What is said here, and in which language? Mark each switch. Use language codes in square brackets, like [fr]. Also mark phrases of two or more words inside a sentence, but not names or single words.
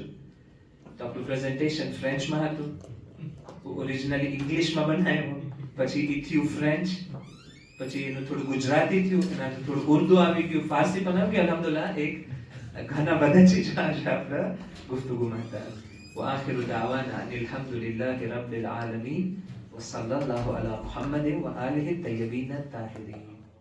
[gu] તો આપણું પ્રેઝન્ટેશન ફ્રેન્ચમાં હતું, ઓરિજિનલી ઇંગ્લિશમાં બનાવ્યું, પછી એ થયું ફ્રેન્ચ, પછી એનું થોડું ગુજરાતી થયું, એનાથી થોડું ઉર્દુ આવી ગયું, ફારસી પણ આવી ગયું. અલ્હમ્દુલિલ્લાહ એક ઘણા બધા ચીજો આજે આપણે ગુફ્તગુમાં હતા. [ar] وآخر دعوانا أن الحمد لله رب العالمين وصلى الله على محمد وآله الطيبين الطاهرين.